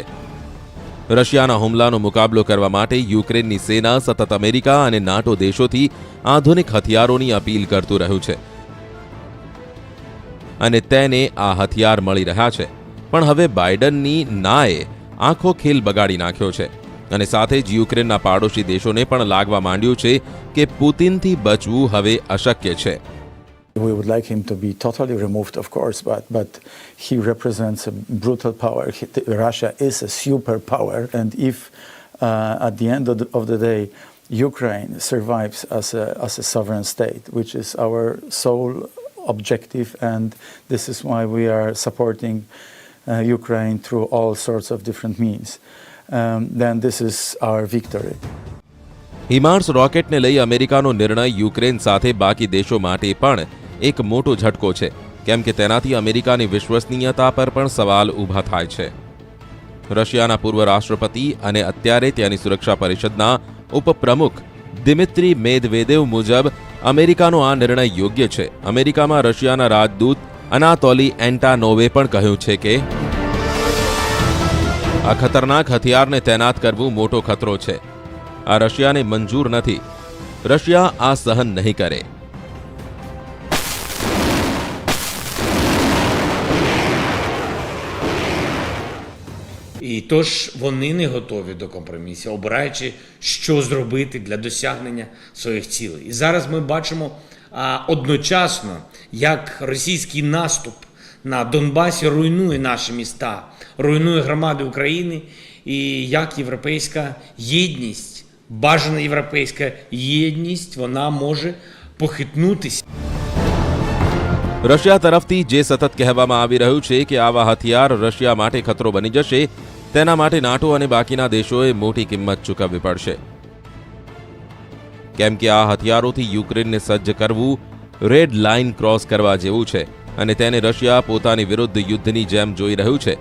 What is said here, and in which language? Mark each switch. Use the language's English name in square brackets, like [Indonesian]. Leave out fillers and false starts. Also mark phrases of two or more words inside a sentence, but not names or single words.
[Gujarati] રશિયાના હુમલાનો મુકાબલો કરવા માટે યુક્રેનની સેના સતત અમેરિકા અને નાટો દેશોથી આધુનિક હથિયારોની અપીલ કરતું રહ્યું છે અને તેને આ હથિયાર મળી રહ્યા છે. પણ હવે બાઇડનની નાએ આખો ખેલ બગાડી નાખ્યો છે અને સાથે જ યુક્રેનના પાડોશી દેશોને પણ લાગવા માંડ્યું છે કે પુતિનથી બચવું હવે અશક્ય છે. [English] We would like him to be totally removed, of course, but he represents a brutal power. Russia is a superpower, and if at the end of the day Ukraine survives as a sovereign state, which is our sole objective, and this is why we are supporting Ukraine through all sorts of different means, then this is our victory. [Gujarati] હિમાર્સ રોકેટને લઈ અમેરિકાનો નિર્ણય યુક્રેન સાથે બાકી દેશો માટે પણ એક મોટો ઝટકો છે, કેમ કે તેનાથી અમેરિકાની વિશ્વસનીયતા પર પણ સવાલ ઊભા થાય છે. રશિયાના પૂર્વ રાષ્ટ્રપતિ અને અત્યારે ત્યાંની સુરક્ષા પરિષદના ઉપપ્રમુખ દિમિત્રી મેદવેદેવ મુજબ અમેરિકાનો આ નિર્ણય યોગ્ય છે. અમેરિકામાં રશિયાના રાજદૂત અનાતોલી એન્ટાનોવે પણ કહ્યું છે કે આ ખતરનાક હથિયારને તૈનાત કરવું મોટો ખતરો છે. આ રશિયાને મંજૂર નથી. રશિયા આ સહન નહીં કરે. [Ukrainian] І тож вони не готові до компромісів, обираючи, що зробити для досягнення своїх цілей. І зараз ми бачимо одночасно, як російський наступ на Донбасі руйнує наші міста, руйнує громади України, і як європейська єдність, бажана європейська єдність, вона може похитнутися. [Gujarati] રશિયા તરફથી જે સતત કહેવામાં આવી રહ્યું છે કે આવા હથિયાર રશિયા માટે ખતરો બની જશે, તેના માટે નાટો અને બાકીના દેશોએ મોટી કિંમત ચૂકવવી પડશે. કેમ કે આ હથિયારોથી યુક્રેનને સજ્જ કરવું [English] red line cross [Gujarati] કરવા જેવું છે અને તેને રશિયા પોતાની વિરુદ્ધ યુદ્ધની જેમ જોઈ રહ્યું છે.